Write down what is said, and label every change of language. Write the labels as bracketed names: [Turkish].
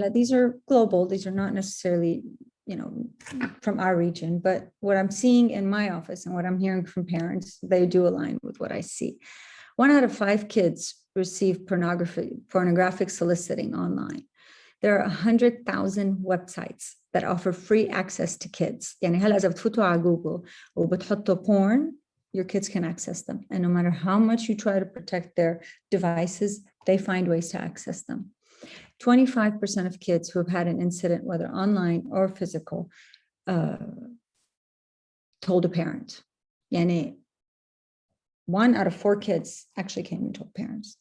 [English] These are global, these are not necessarily from our region, but what I'm seeing in my office and what I'm hearing from parents, they do align with what I see. 1 out of 5 kids receive pornographic soliciting online. There are 100,000 websites that offer free access to kids. [Arabic] يعني هلا إذا بتفوتوا على جوجل وبتحطوا porn, [English] your kids can access them. And no matter how much you try to protect their devices, they find ways to access them. 25% of kids who have had an incident, whether online or physical, told a parent. Yani 1 out of 4 kids actually came and told parents.